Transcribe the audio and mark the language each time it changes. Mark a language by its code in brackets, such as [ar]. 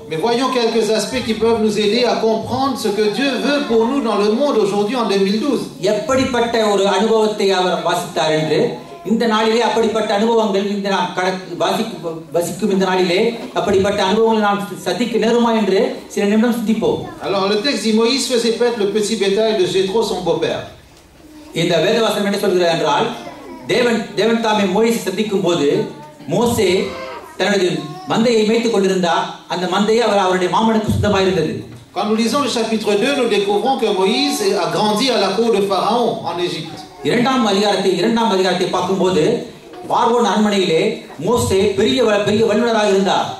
[fr] Mais voyons quelques aspects qui peuvent nous aider à comprendre ce que Dieu veut pour nous dans le monde aujourd'hui en 2012. [ta] எப்படிப்பட்ட ஒரு அனுபவத்தை அவர் வாசித்தார் என்று இந்த நாளிலே அப்படிப்பட்ட அனுபவங்கள் இந்த நாம் வசிக்கும் இந்த நாளிலே அப்படிப்பட்ட அனுபவங்களை நாம் சந்திக்க நேருமா என்று சில நிமிடம் சிந்திப்போம். [fr] Alors le texte dit Moïse faisait paître le petit bétail de Jéthro son beau-père. [ta] இந்த வேதவசனம் என்ன சொல்கிறது என்றால் தேவன் தாமே மோசேயை சந்திக்கும் போது மோசே தனது மந்தையை மேய்த்துக் கொண்டிருந்தார். அந்த மந்தையை அவருடைய மாமனுக்கு சொந்தமாக இருந்தது. [fr] Quand nous lisons le chapitre 2, nous découvrons que Moïse a grandi à la cour de Pharaon en Égypte. [ta] இரண்டாம் அதிகாரத்தை பார்க்கும்போது பார்வோன் அரண்மனையிலே மோசே பெரிய வல்லுனராக இருந்தார்.